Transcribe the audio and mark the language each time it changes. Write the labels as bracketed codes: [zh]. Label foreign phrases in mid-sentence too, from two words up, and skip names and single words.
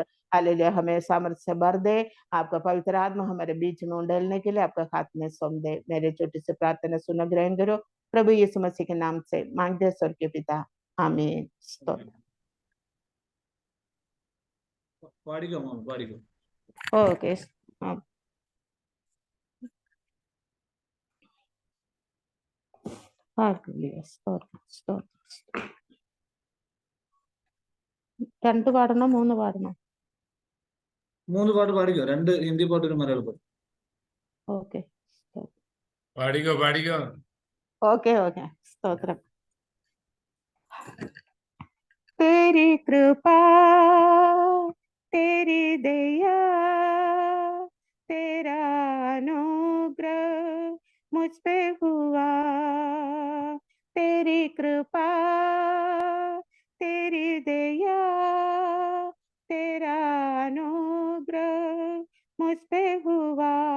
[hi] हालेलुया हमें सामर्थ्य भर दे। आपका पवित्र आत्मा हमारे बीच में उंडेलने के लिए आपका हाथ में सौंप दे। मेरे छोटी से प्रार्थना सुनो ग्रहण करो प्रभु यीशु मसीह के नाम से मांगते स्वर के पिता आमीन। [ml] ओके രണ്ട് പാടണോ മൂന്ന് പാടണോ? മൂന്ന് പാട്ട് പാടിക്കോ, രണ്ട് ഹിന്ദി പാട്ട് ഒരു മലയാളം പാട്ട്. ഓക്കെ പാടിക്കോ പാടിക്കോ. ഓക്കെ ഓക്കെ സ്തോത്രം. [hi] तेरी कृपा तेरी दया तेरा अनुग्रह मुझ पे हुआ। तेरी कृपा तेरी दया तेरा अनुग्रह मुझ पे हुआ।